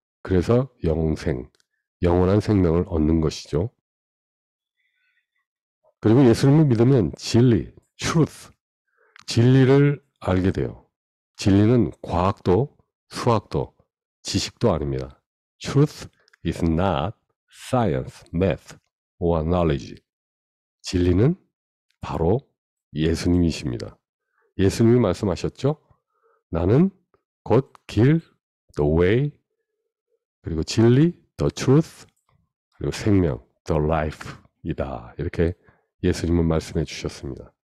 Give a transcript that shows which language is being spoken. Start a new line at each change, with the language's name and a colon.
Korean: 그래서 영원한 생명을 얻는 것이죠. 그리고 예수님을 믿으면 진리, truth, 진리를 알게 돼요. 진리는 과학도, 수학도, 지식도 아닙니다.
English: Truth is not science, math, or knowledge.
Korean: 진리는 바로 예수님이십니다. 예수님이 말씀하셨죠? 나는 곧 길,
English: the way,
Korean: 그리고 진리,
English: the truth,
Korean: 그리고 생명,
English: the life
Korean: 이다. 이렇게 예수님은 말씀해 주셨습니다.